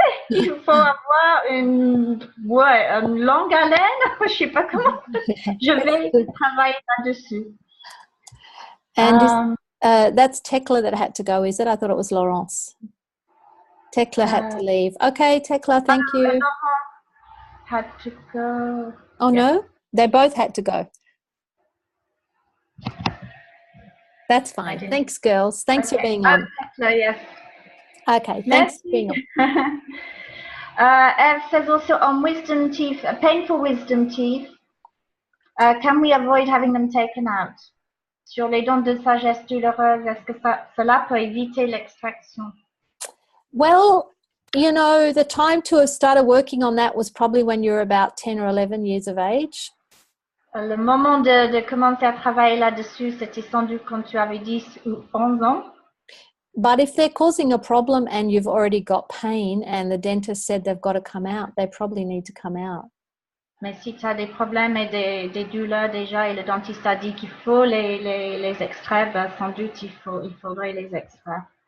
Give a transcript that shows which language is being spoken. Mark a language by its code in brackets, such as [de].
[fr] Il faut avoir une longue haleine. Je ne sais pas comment. Je vais travailler là-dessus. [en] And that's Tekla that had to go, is it? I thought it was Laurence. Tekla had to leave. Okay, Tekla, thank you. Laurent had to go. Oh, yeah. No? They both had to go. That's fine. Thanks, girls. Thanks for being on. Yes. Okay, thanks for being on. Eve says also on wisdom teeth, painful wisdom teeth, can we avoid having them taken out? [fr] Sur les dents de sagesse douloureuse, est-ce que cela peut éviter l'extraction? [en] Well, you know, the time to have started working on that was probably when you were about 10 or 11 years of age. [fr] Le moment de commencer à travailler là-dessus, c'était sans doute quand tu avais 10 ou 11 ans. [en] But if they're causing a problem and you've already got pain and the dentist said they've got to come out, they probably need to come out. [fr] Mais si tu as des problèmes et des douleurs déjà et le dentiste a dit qu'il faut les extraire, ben sans doute il faudrait les extraire.